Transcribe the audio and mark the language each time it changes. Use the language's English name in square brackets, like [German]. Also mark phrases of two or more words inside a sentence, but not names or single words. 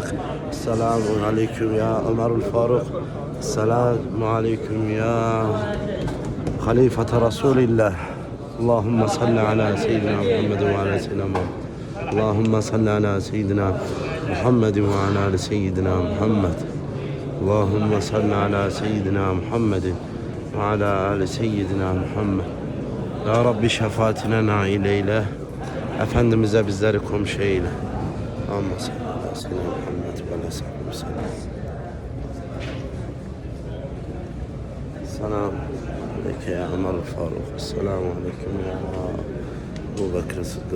[Arabic] السلام عليكم يا عمر الفاروق. السلام عليكم يا خليفة رسول الله. اللهم صل على سيدنا محمد وعلى سيدنا محمد. اللهم صل على سيدنا محمد وعلى آل سيدنا محمد. اللهم صل على سيدنا محمد وعلى آل سيدنا محمد. يا ربي [Turkish] şefaatine nail eyle. Efendimiz'e bizleri komşu eyle. [Arabic] اللهم صل على سيدنا محمد وعلى سلم. سلام عليك يا Ömer Faruk. Selamun aleyküm ya Ebu Bekir Sıddık.